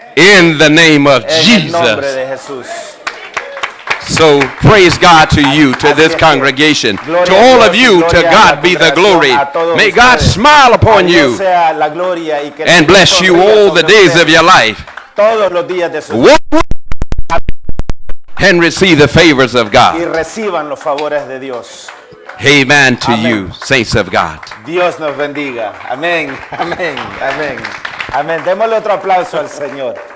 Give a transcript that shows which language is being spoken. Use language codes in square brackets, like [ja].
[en] In the name of [es] En el nombre [en] Jesus. [es] de Jesús. [en] So praise God to you, to this congregation. To all of you, to God be the glory. May God smile upon you [es] Sea la gloria y que el [en] and [es] Señor [en] bless you [es] sonría [en] all the [es] sobre [en] days [es] ustedes [en] of your life. [es] todos los días de su vida [en] Walk and receive the favors of [es] y [en] God. [es] reciban los favores de Dios. [en] Amen to Amen. you, saints of God. [es] Dios nos bendiga. Amén, amén, amén. Amén. Démosle otro aplauso al Señor.